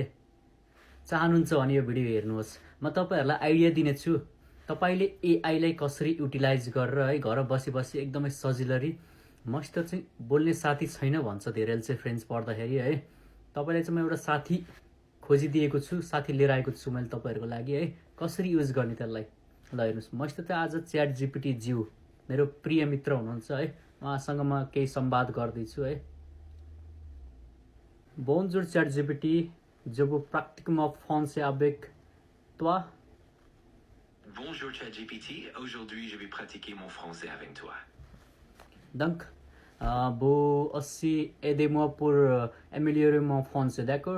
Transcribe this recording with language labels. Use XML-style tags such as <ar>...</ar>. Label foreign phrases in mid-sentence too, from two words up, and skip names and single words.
<ne>चाहनुहुन्छ भने यो भिडियो हेर्नुहोस्। म तपाईहरूलाई आइडिया दिनेछु तपाईले एआईलाई कसरी युटिलाइज गरेर है घर बसी बसी एकदमै सजिलरी मसित चाहिँ बोल्ने साथी छैन भन्छ धेरैले चाहिँ फ्रेन्च पढ्दाखेरि है। तपाईलाई चाहिँ म एउटा साथी खोजिदिएको छु, साथी लिएर आएको छु मैले तपाईहरूको लागि है, कसरी युज गर्ने त्यसलाई। ल हेर्नुहोस्, मसित चाहिँ आज च्याट जीपीटी ज्यू मेरो प्रिय मित्र हुनुहुन्छ है, उहाँसँग म केही संवाद गर्दैछु है।</ne> <fr>Bonjour ChatGPT, je vous pratique mon français avec toi. Bonjour ChatGPT, aujourd'hui je vais pratiquer mon français avec toi. Donc, vous aussi aidez-moi pour améliorer mon français, d'accord?</fr>